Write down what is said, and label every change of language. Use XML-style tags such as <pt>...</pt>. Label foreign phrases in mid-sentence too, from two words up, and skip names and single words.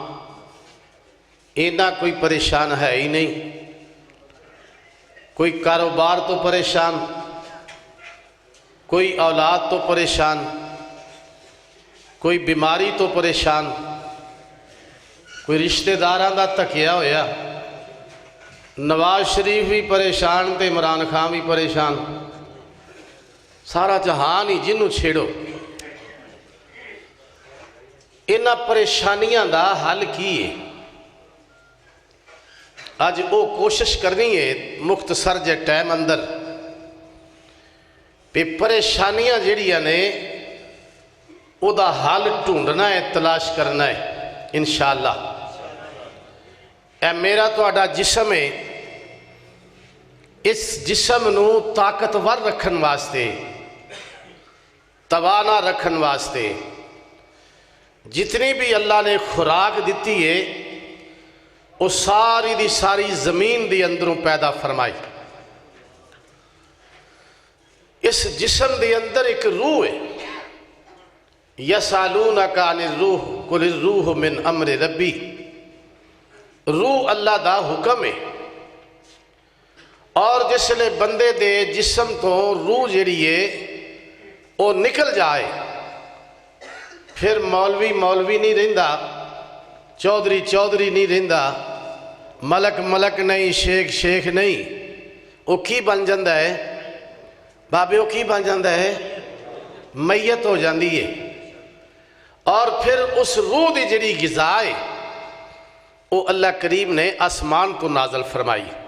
<pa>اینا کوئی پریشان ہے ہی نہیں کوئی کاروبار تو پریشان کوئی اولاد تو پریشان کوئی بیماری تو پریشان کوئی رشتہ داراں دا تکیا ہویا نواز شریف بھی پریشان تے عمران خان بھی پریشان سارا جہان ہی جنوں چھیڑو انہاں پریشانیاں دا حل کی ہے آج وہ کوشش کرنی ہے مختصر جے ٹائم اندر پہ پریشانیاں جڑیاں نے او دا حل ڈھونڈنا ہے تلاش کرنا ہے انشاءاللہ اے میرا تو آڈا جسم ہے اس جسم نو طاقتور رکھن واسطے توانا رکھن واسطے جتنی بھی اللہ نے خوراک دیتی ہے وہ ساری دی ساری زمین دی اندروں پیدا فرمائی اس جسم دی اندر ایک روح ہے</pa> <ar>یسالونک عن الروح قل الروح من امر ربی</ar> <pa>روح اللہ دا حکم ہے اور جس لئے بندے دے جسم تو روح جڑی ہے وہ نکل جائے پھر مولوی مولوی نہیں رہندا چودھری چودھری نہیں رہندا ملک ملک نہیں شیخ شیخ نہیں وہ کی بن جاندہ ہے بابے وہ کی بن جاندہ ہے میت ہو جاندی ہے اور پھر اس روح دی جڑی غذا ہے وہ اللہ کریم نے آسمان تو نازل فرمائی</pa>